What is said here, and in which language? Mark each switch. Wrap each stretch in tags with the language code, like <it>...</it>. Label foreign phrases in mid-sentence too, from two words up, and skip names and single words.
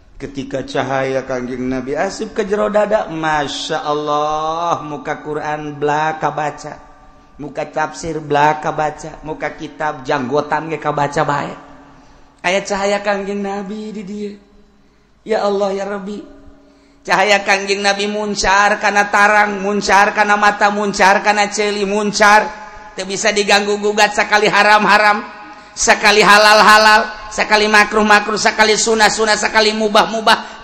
<su>Ketika cahaya Kangjeng Nabi asup ke jero dada,</su> <ar>ما شاء الله,</ar> <su>muka Quran belaka baca, muka tafsir belaka baca, muka kitab janggotan ge kabaca bae. Aya cahaya Kangjeng Nabi di dieu.</su> <ar>يا الله يا ربي.</ar> <su>Cahaya Kangjeng Nabi muncar kana tarang, muncar kana mata, muncar kana ceuli, muncar teu bisa diganggu gugat sakali haram-haram, sakali halal-halal, sakali makruh-makruh, sakali sunah-sunah, sakali mubah-mubah.</su>